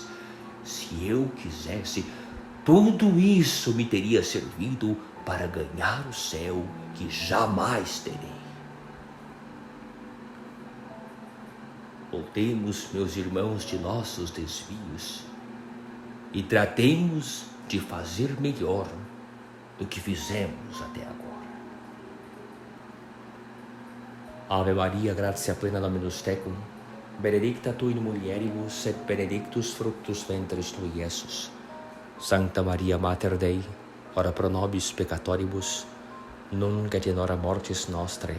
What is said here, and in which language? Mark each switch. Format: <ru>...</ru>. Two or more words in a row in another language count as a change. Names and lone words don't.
<pt>Se eu quisesse, tudo isso me teria servido para ganhar o céu que jamais terei. Voltemos, meus irmãos, de nossos desvios e tratemos de fazer melhor do que fizemos até agora.</pt> <la>Ave Maria, gratia plena, Dominus tecum, benedicta tu in mulieribus et benedictus fructus ventris tui, Iesus. Sancta Maria, Mater Dei, ora pro nobis peccatoribus, nunc et in hora mortis nostrae.</la>